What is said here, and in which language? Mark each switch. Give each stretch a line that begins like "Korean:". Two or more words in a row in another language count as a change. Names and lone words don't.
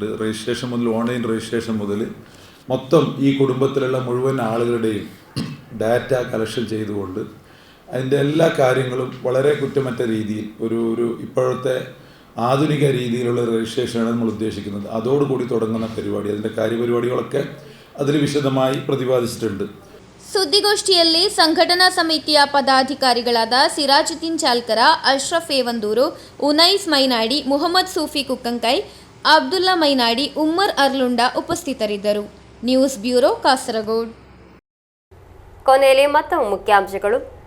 Malayalam: രജിസ്ട്രേഷൻ മുതൽ,
English: online registration
Malayalam: മുതൽ മൊത്തം ഈ കുടുംബത്തിലുള്ള മുഴുവൻ ആളുകളുടെയും
English: data collection
Malayalam: ചെയ്തുകൊണ്ട് അതിൻ്റെ എല്ലാ കാര്യങ്ങളും വളരെ കുറ്റമറ്റ രീതിയിൽ ഒരു ഇപ്പോഴത്തെ ആധുനിക രീതിയിലുള്ള രജിസ്ട്രേഷനാണ് നമ്മൾ ഉദ്ദേശിക്കുന്നത്. അതോടുകൂടി തുടങ്ങുന്ന പരിപാടി, അതിൻ്റെ കാര്യപരിപാടികളൊക്കെ അതിൽ വിശദമായി പ്രതിപാദിച്ചിട്ടുണ്ട്.
Kannada: ಸುದ್ದಿಗೋಷ್ಠಿಯಲ್ಲಿ ಸಂಘಟನಾ ಸಮಿತಿಯ ಪದಾಧಿಕಾರಿಗಳಾದ ಸಿರಾಜುದ್ದೀನ್ ಚಾಲ್ಕರ, ಅಶ್ರಫ್ ಏವಂದೂರು, ಉನೈಸ್ ಮೈನಾಡಿ, ಮುಹಮ್ಮದ್ ಸೂಫಿ ಕುಕ್ಕಂಕೈ, ಅಬ್ದುಲ್ಲಾ ಮೈನಾಡಿ, ಉಮ್ಮರ್ ಅರ್ಲುಂಡ ಉಪಸ್ಥಿತರಿದ್ದರು.
English: news bureau,
Kannada: ಕಾಸರಗೋಡು. ಕೊನೆಯಲ್ಲಿ ಮತ್ತೊಮ್ಮೆ ಮುಖ್ಯಾಂಶಗಳು.